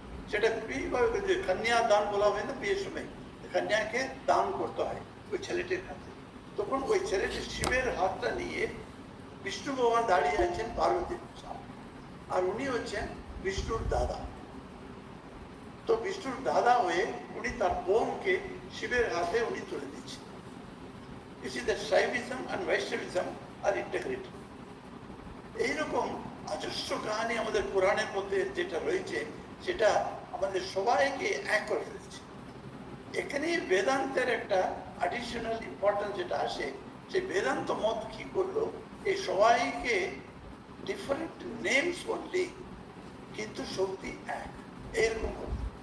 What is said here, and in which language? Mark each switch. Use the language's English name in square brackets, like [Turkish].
[Bangla] সেটা কন্যা দান বলা হয় না, বিয়ের সময় কন্যাকে দান করতে হয় ওই ছেলেটির হাতে। তখন ওই ছেলেটি শিবের হাতটা নিয়ে বিষ্ণু ভগবান দাঁড়িয়ে আছেন পার্বতীর সামনে, আর উনি হচ্ছেন বিষ্ণুর দাদা। তো বিষ্ণুর দাদা হয়ে উনি তার বোনকে শিবের হাতে উনি তুলে দিচ্ছেন। [English] You see that Shaivism and Vaishnavism are integrated. [Bangla] এইরকম অজস্র কাহিনী আমাদের পুরাণের মধ্যে যেটা রয়েছে, সেটা আমাদের সবাইকে এক করে ফেলেছে। এখানে বেদান্তের একটা অ্যাডিশনাল ইম্পর্টেন্স যেটা আসে, সেই বেদান্ত মত কি করলো, এই সবাইকে [English] different names only, [Bangla] কিন্তু শক্তি এক, এরকম করলো।